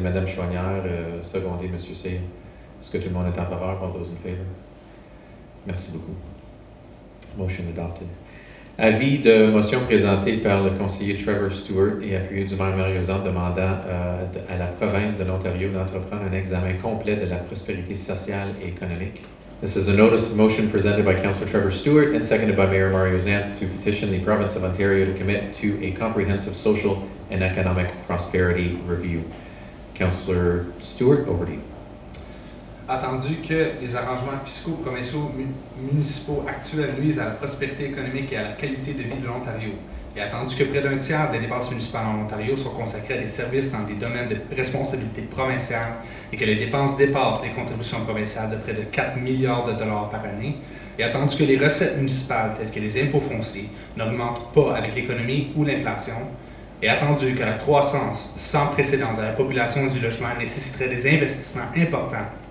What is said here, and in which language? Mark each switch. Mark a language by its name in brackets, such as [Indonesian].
[French] Madame Chouanière, secondé, M. Cyr. Est-ce que tout le monde est en faveur? [English] All those in favor? [French] Merci beaucoup. [English] Motion adopted. [French] Avis de motion présenté par le conseiller Trevor Stewart et appuyé du maire Mario Zant demandant à la province de l'Ontario d'entreprendre un examen complet de la prospérité sociale et économique. [English] This is a notice of motion presented by Councillor Trevor Stewart and seconded by Mayor Mario Zant to petition the province of Ontario to commit to a comprehensive social and economic prosperity review. Councillor Stewart, over to you. [French] Attendu que les arrangements fiscaux provinciaux municipaux actuels nuisent à la prospérité économique et à la qualité de vie de l'Ontario, et attendu que près d'un tiers des dépenses municipales en Ontario sont consacrées à des services dans des domaines de responsabilité provinciale et que les dépenses dépassent les contributions provinciales de près de 4 milliards de dollars par année, et attendu que les recettes municipales telles que les impôts fonciers n'augmentent pas avec l'économie ou l'inflation, et attendu que la croissance sans précédent de la population et du logement nécessiterait des investissements importants